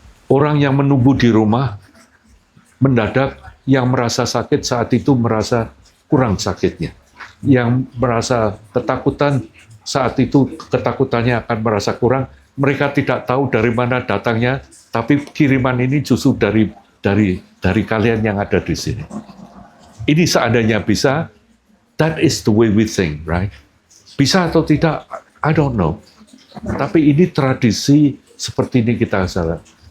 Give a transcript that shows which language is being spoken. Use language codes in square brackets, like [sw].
[id] Orang yang menunggu di rumah, mendadak yang merasa sakit saat itu merasa kurang sakitnya. Yang merasa ketakutan saat itu ketakutannya akan merasa kurang. Mereka tidak tahu dari mana datangnya, tapi kiriman ini justru dari kalian yang ada di sini. Ini seandainya bisa, [en] that is the way we think, right? [id] Bisa atau tidak, [en] I don't know. [id] Tapi ini tradisi seperti ini kita salah.